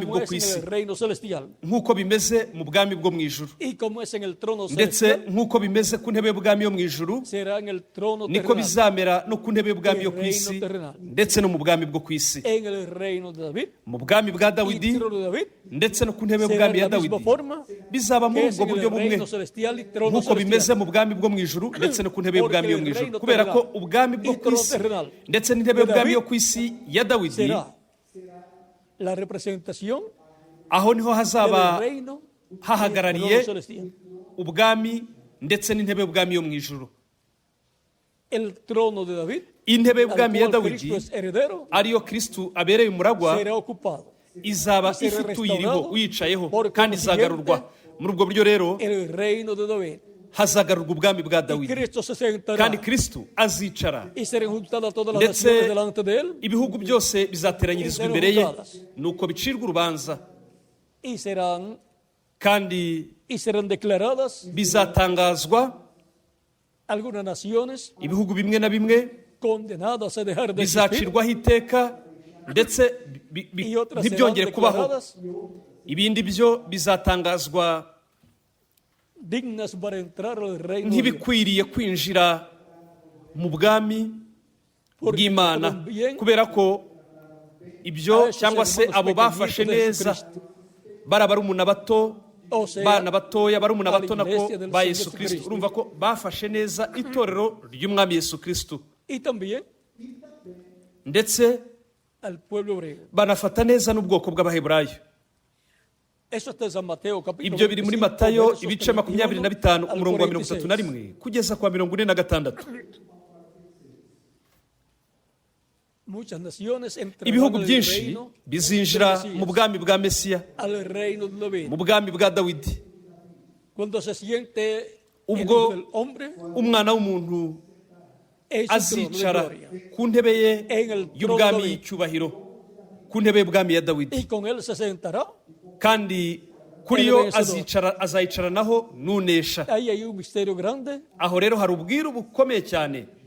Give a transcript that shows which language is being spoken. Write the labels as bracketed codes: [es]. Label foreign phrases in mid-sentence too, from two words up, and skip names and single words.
[es] como [rw] bwo [es] es [rw] ku [es] en [rw] isi, [es] el reino celestial [rw] nk'uko bimeze mu bwami bwo mu ijuru, [es] y como es en el trono [rw] ndetse [es] celestial, [rw] nk'uko bimeze ku ntebe y'ubwami yo mu ijuru, [es] será en el trono [rw] niko [es] terrenal, [rw] bizamera no ku ntebe y'ubwami yo ku [es] El [rw] isi, [es] reino terrenal. [rw] ndetse no mu bwami bwo ku isi, [es] en el reino de David [rw] mu bwami bwa [es] y [rw] Dawidi [es] trono de David, [rw] ndetse no ku ntebe [es] será [rw] y'ubwami [es] en [rw] ya [es] la misma [rw] Dawidi, [es] forma [rw] bizaba [es] que [rw] muri [es] es [rw] ubwo [es] en [rw] buryo [es] el [rw] bumwe [es] reino celestial y trono [rw] nk'uko bimeze [es] celestial. [rw] mu bwami bwo mu ijuru ndetse no ku ntebe y'ubwami yo mu ijuru, kubera ko ubwami bwo ku isi ndetse n'intebe y'ubwami yo ku isi ya Dawidi, [es] Será la representación [rw] aho niho hazaba [es] del reino y [rw] hahagarariye [es] trono celestial. [rw] ubwami ndetse n'intebe y'ubwami yo mu ijuru. [es] El trono de David, [rw] Intebe [es] al [rw] y'ubwami ya [es] cual [rw] Dawidi [es] Cristo es heredero, [rw] ariyo Kristo abereye umuragwa, [es] será ocupado. [rw] izaba [es] será [rw] ifite uyiriho [es] restaurado [rw] uyicayeho [es] por [rw] kandi [es] consiguiente [rw] izagarurwa. Muri ubwo buryo rero [es] El reino de David. [rw] hazagarurwa ubwami bwa [es] Y [rw] Dawidi, [es] Cristo se sentará [rw] kandi Kristo azicara, [es] y serán juntadas todas las [rw] ndetse [es] naciones delante de él [rw] ibihugu byose bizateranyirizwa imbere ye, nuko bicirwa urubanza [es] y serán declaradas [rw] bizatangazwa. [es] algunas naciones [rw] Ibihugu bimwe na bimwe [es] condenadas a dejar de existir [rw] bizacirwaho iteka ndetse [es] y otras serán [rw] ntibyongere kubaho. [es] declaradas [rw] Ibindi byo bizatangazwa [es] dignas para entrar al reino de Dios. [rw] nk'ibikwiriye kwinjira mu bwami bw'Imana, kubera ko ibyo cyangwa se abo bafashe neza bari abarumuna bato, bana batoya, barumuna bato nako ba Yesu Kristo. Urumva ko bafashe neza itorero ry'umwami Yesu Kristo, [es] Y también [rw] ndetse [es] al pueblo hebreo. [rw] banafata neza n'ubwoko bw'Abaheburayo. [es] Eso está en San Mateo capítulo [rw] Ibyo biri muri [es] 25, [rw] Matayo [es] versos [rw] ibice 25 [es] al [rw] umurongo wa [es] 46. [rw] 31 kugeza kwa 46. [es] Muchas naciones entrarán [rw] Ibihugu [es] al [rw] byinshi [es] reino [rw] bizinjira [es] del [rw] mu [es] Mesías, [rw] bwami bwa Mesiya, [es] al reino de David. [rw] mu bwami bwa Dawidi, [es] Cuando se siente el [rw] ubwo [es] Hijo del hombre, [rw] umwana w'umuntu azicara ku ntebe ye y'ubwami y'icyubahiro, ku ntebe y'ubwami ya Dawidi, kandi kuri yo azayicaranaho n'unesha. Aho rero hari ubwiru bukomeye cyane.